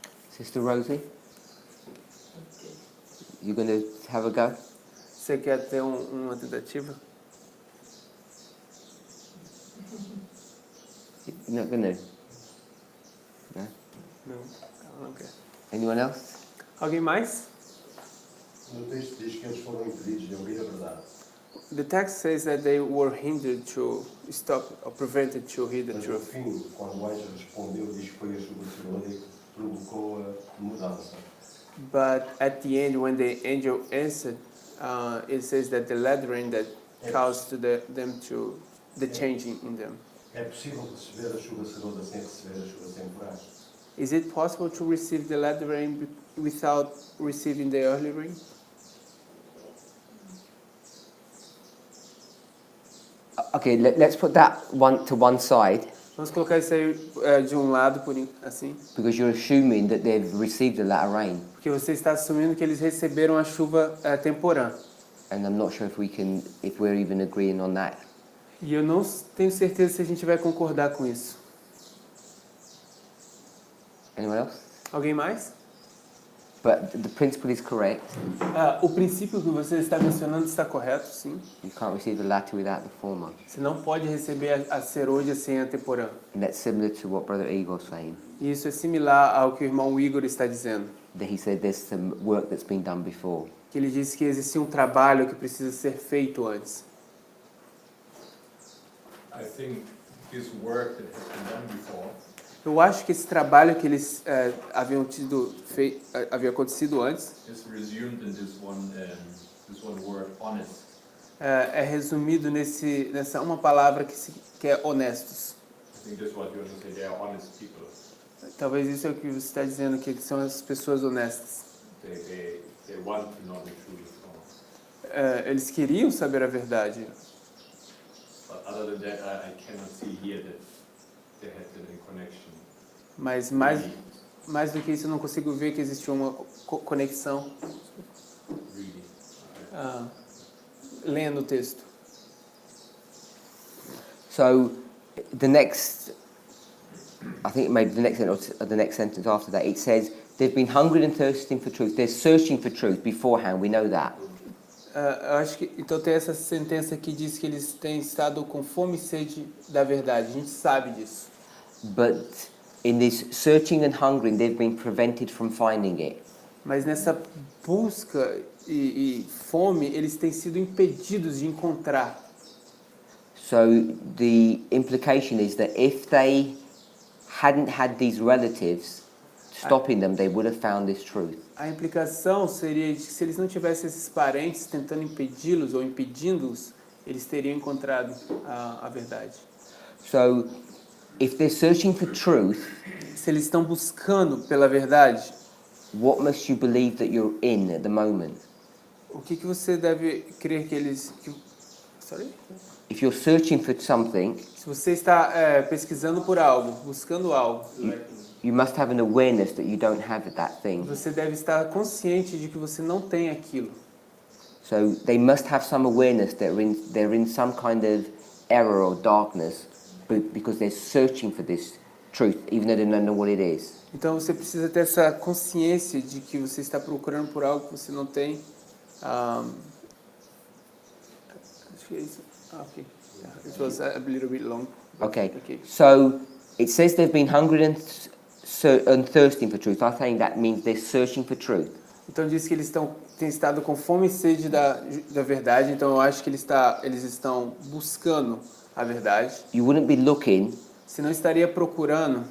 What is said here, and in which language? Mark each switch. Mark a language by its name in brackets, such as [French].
[English] Sister Rosie, you going to have a go? [Portuguese] Você quer ter uma tentativa? [English] You're not going to? No? [Portuguese] Não, ela não quer. [English] Anyone else? [Portuguese] Alguém mais? No texto diz que eles foram impedidos de ouvir a verdade. [English] The text says that they were hindered to stop or prevented to hear the [Portuguese] Mas no [English] truth. [Portuguese] fim, quando o anjo respondeu, diz que foi a sua que provocou a mudança. [English] But at the end, when the angel answered, it says that the lettering that caused to them to the changing in them. [Portuguese] É possível receber a chuva cerosa sem receber a chuva sem foragem? [English] Is it possible to receive the latter rain without receiving the early rain? Okay, let's put that one to one side [Portuguese] Vamos colocar isso aí de um lado, assim, [English] because you're assuming that they've received the latter rain, [Portuguese] porque você está assumindo que eles receberam a chuva temporã. [English] and I'm not sure if we're even agreeing on that. [Portuguese] E eu não tenho certeza se a gente vai concordar com isso. [English] Anyone else? [Portuguese] Alguém mais? [English] But the principle is correct. [Portuguese] O princípio que você está mencionando está correto, sim. [English] You can't receive the latter without the former. [Portuguese] Você não pode receber a serôdia sem a temporã. [English] And that's similar to what Brother Igor is saying. [Portuguese] E isso é similar ao que o irmão Igor está dizendo. [English] That he said there's some work that's been done before. [Portuguese] Que ele disse que existia um trabalho que precisa ser feito antes. [English] I think this work that has been done before [Portuguese] Eu acho que esse trabalho que eles havia acontecido antes [English] is resumed in this one word, honest. [Portuguese] é resumido nessa uma palavra que é honestos. [English] I think that's what you want to say. They are honest people. [Portuguese] Talvez isso é o que você está dizendo, que são as pessoas honestas. [English] They want to know the truth. [Portuguese] Eles queriam saber a verdade. [English] But other than that, I cannot see here that they had a connection. [Portuguese] Mas mais do que isso, eu não consigo ver que existiu uma conexão. [English] Really. [Portuguese] Lendo o texto. [English] So the next, I think maybe the next sentence after that, it says they've been hungry and thirsting for truth. They're searching for truth beforehand. We know that. [Portuguese] Eu acho que então tem essa sentença que diz que eles têm estado com fome e sede da verdade. A gente sabe disso. [English] But in this searching and hungering, they've been prevented from finding it. [Portuguese] Mas nessa busca e fome, eles têm sido impedidos de encontrar. [English] So the implication is that if they hadn't had these relatives stopping them, they would have found this truth. [Portuguese] A implicação seria de que se eles não tivessem esses parentes tentando impedi-los ou impedindo-os, eles teriam encontrado a verdade. [English] So if they're searching for truth, [Portuguese] Se eles estão buscando pela verdade, [English] what must you believe that you're in at the moment? [Portuguese] o que você deve crer que eles... [English] Sorry? If you're searching for something, [Portuguese] Se você está pesquisando por algo, buscando algo, [English] you must have an awareness that you don't have that thing. [Portuguese] você deve estar consciente de que você não tem aquilo. [English] So they must have some awareness that they're in some kind of error or darkness because they're searching for this truth, even though they don't know what it is. [Portuguese] Então você precisa ter essa consciência de que você está procurando por algo que você não tem. Acho que é isso. Okay. [English] Yeah, it was a little bit long. Okay. Okay. So it says they've been hungry and thirsting for truth. I think that means they're searching for truth. [Portuguese] Então diz que eles têm estado com fome e sede da verdade. Então eu acho que eles estão buscando a verdade. [English] You wouldn't be looking [Portuguese] Você não estaria procurando